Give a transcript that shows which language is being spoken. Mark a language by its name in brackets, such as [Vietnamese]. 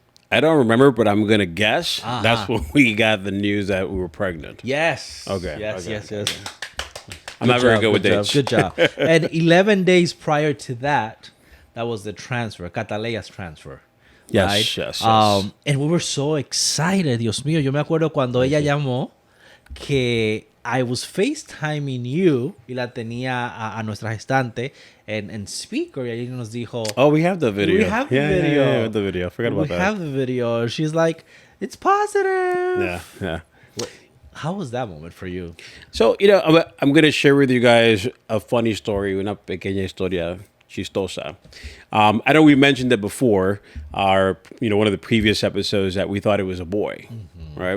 [English] I don't remember, but I'm gonna guess that's when we got the news that we were pregnant. Yes. Okay. Yes. I'm not very good with dates. Good job. And 11 days prior to that, that was the transfer, Cataleya's transfer. Yes, yes. And we were so excited. [Spanish] Dios mío, yo me acuerdo cuando ella llamó que [English] I was FaceTiming you [Spanish] y la tenía a nuestra gestante en speaker y ella nos dijo, [English] Oh, we have the video. We have the video. Yeah, we have the video. I forgot about that. We have the video. She's like, it's positive. Yeah. How was that moment for you? So, I'm going to share with you guys a funny story, [Spanish] una pequeña historia chistosa. [English] I know we mentioned it before, one of the previous episodes, that we thought it was a boy, right?